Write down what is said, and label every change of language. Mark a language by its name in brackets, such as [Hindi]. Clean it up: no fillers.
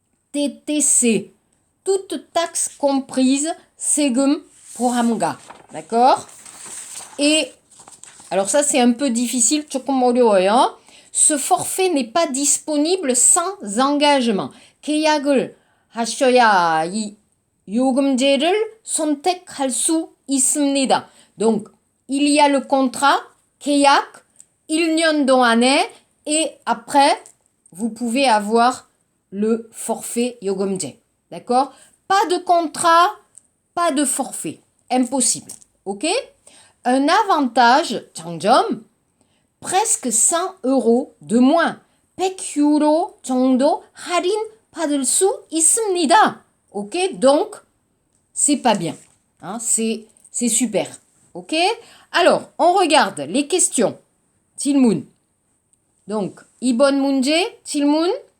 [French] TTC, toute taxe comprise, 세금 포함가. D'accord? Et, alors ça c'est un peu difficile, [Korean] 조금 어려워요. [French] Ce forfait n'est pas disponible sans engagement. [Korean] 계약을 하셔야 이 요금제를 선택할 수 있습니다. [French] Donc, il y a le contrat, 계약, 1년 동안에, et après, vous pouvez avoir le forfait 요금제. D'accord? Pas de contrat, pas de forfait. Impossible. Ok? Un avantage, 장점, presque 100 € de moins. [Korean] 100 € 정도 할인 받을 수 있습니다. [French] Ok? Donc, c'est pas bien. Hein? C'est super. Ok? Alors, on regarde les questions. 질문. [Korean] Donc, 이번 문제, 질문.